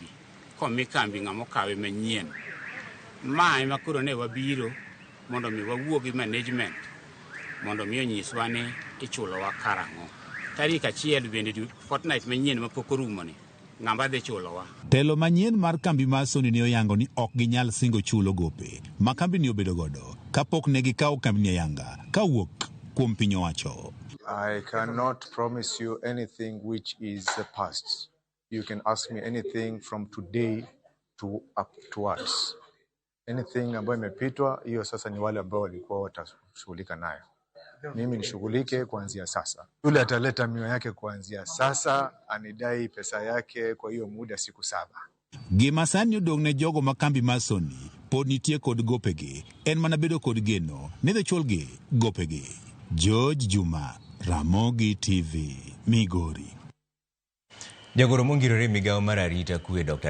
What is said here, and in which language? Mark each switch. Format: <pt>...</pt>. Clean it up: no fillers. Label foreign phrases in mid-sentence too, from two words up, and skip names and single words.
<luo>Komi kambi ng'amo kawe manyien. Ma ema koro ne wabiro mondo mi wawuo gi management mondo mi onyiswa ni ichulowa karang'o. Tarik 1 bende fortnight manyien ma pok orumo ni ng'amba dhi chulowa. Telo manyien mar kambi mar Sony ne oyango ni ok ginyal singo chulo gope ma kambini obedo godo kapok ne gikawo kambini ayanga kawuok kuom piny owacho.</luo> <en>I cannot promise you anything which is the past. You can ask me anything from today to upwards.</en> <sw>Anything ambayo imepitwa, hiyo sasa ni wale ambao walikuwa watashughulika nayo. Mimi nishughulike kuanzia sasa. Yule ataleta mio yake kuanzia sasa, anidai pesa yake kwa hiyo muda siku 7.</sw> <luo>Gima sani odong' ne jogo ma kambi mar Sony pod nitie kod gopegi en mana bedo kod geno ni dhi chulgi gopegi. George Juma, Ramogi TV, Migori. Jagoro mongirore migawo mar arita kwe Dr.</luo>